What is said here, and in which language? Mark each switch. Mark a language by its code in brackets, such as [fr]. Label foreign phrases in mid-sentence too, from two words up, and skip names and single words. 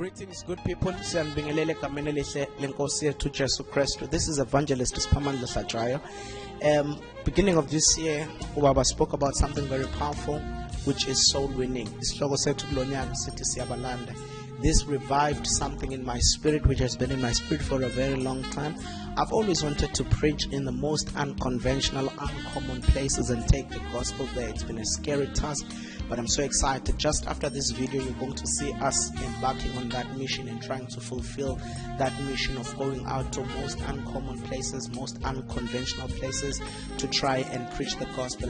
[en] Greetings, good people. [ss] Siyanibingelele egameni elihle lenkosi yethu Jesu Kristu. [en] This is Evangelist Siphamandla Sajayo. Beginning of this year, Ubaba spoke about something very powerful, which is soul winning. [ss] Isihloko sethu kulonyaka sithi siyabalanda. [en] This revived something in my spirit, which has been in my spirit for a very long time. I've always wanted to preach in the most unconventional, uncommon places and take the gospel there. It's been a scary task, but I'm so excited. Just after this video, you're going to see us embarking on that mission and trying to fulfill that mission of going out to most uncommon places, most unconventional places to try and preach the gospel.